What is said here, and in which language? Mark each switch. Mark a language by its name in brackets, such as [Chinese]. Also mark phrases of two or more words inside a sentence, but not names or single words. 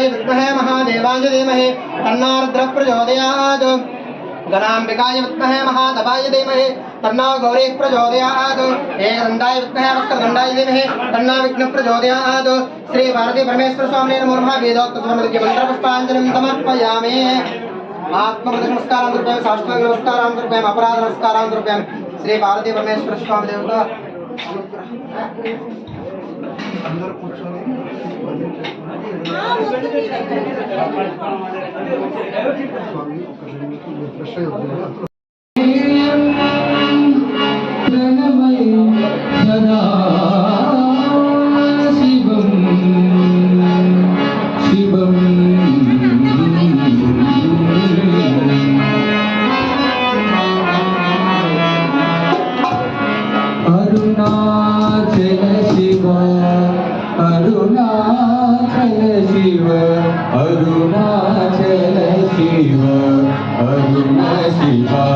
[Sanskrit] विद्महे महादेवाय धीमहि तन्नो रुद्रः प्रचोदयात् गणाम्बिकाय विद्महे महादेवाय धीमहि तन्नो गौरी प्रचोदयात् एकदन्ताय विद्महे वक्रतुण्डाय धीमहि तन्नो विघ्नः प्रचोदयात् श्री भारती परमेश्वर स्वामिने नमो नमः वेदोक्तस्वरमदिव्य मंत्रपुष्पाञ्जलिं समर्पयामि आत्मप्रदक्ष नमस्कारान् समर्पयामि साष्टांग नमस्कारान् समर्पयामि अपराध नमस्कारान् समर्पयामि श्री भारती परमेश्वर स्वामी देवता [Telugu] అందరూ కూర్చొని ఫ్రెష్ అయ్యి [Sanskrit] సదా శివం శివం అరుణాచల శివ అరుణాచల శివ అరుణాచల శివ అరుణ శివ